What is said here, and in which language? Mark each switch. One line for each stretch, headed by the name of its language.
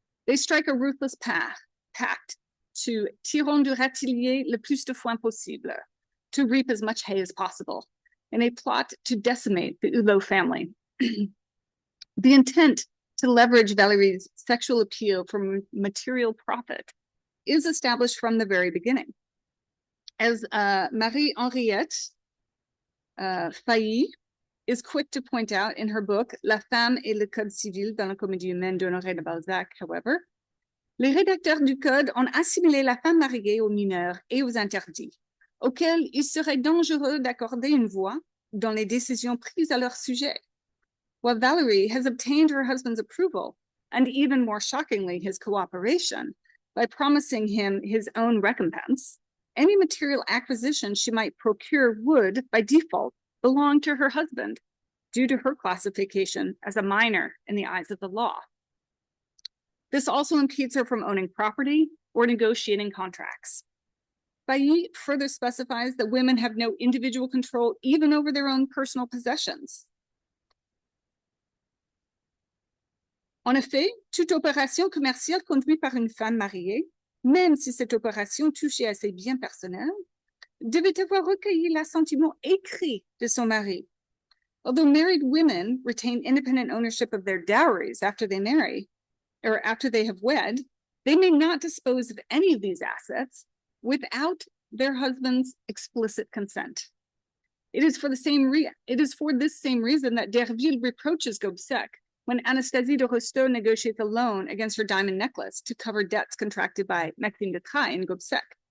English: They strike a ruthless pact to
French: tirons du râtelier le plus de foin possible,
English: to reap as much hay as possible, in a plot to decimate the Hulot family. The intent to leverage Valérie's sexual appeal for material profit is established from the very beginning. As Marie-Henriette Failly is quick to point out in her book
French: La femme et le code civil dans la comédie humaine d'Honoré de Balzac, however, les rédacteurs du code ont assimilé la femme mariée aux mineurs et aux interdits, auxquels il serait dangereux d'accorder une voix dans les décisions prises à leur sujet.
English: While Valérie has obtained her husband's approval, and even more shockingly, his cooperation, by promising him his own recompense, any material acquisition she might procure would, by default, belong to her husband, due to her classification as a minor in the eyes of the law. This also impedes her from owning property or negotiating contracts. Failly further specifies that women have no individual control even over their own personal possessions.
French: En effet, toute opération commerciale conduite par une femme mariée, même si cette opération touchait à ses biens personnels, devait avoir recueilli l'assentiment écrit de son mari.
English: Although married women retain independent ownership of their dowries after they marry, or after they have wed, they may not dispose of any of these assets without their husband's explicit consent. It is for this same reason that Derville reproaches Gobseck when Anastasie de Restaud negotiates a loan against her diamond necklace to cover debts contracted by Maxime de Trailles and Gobseck.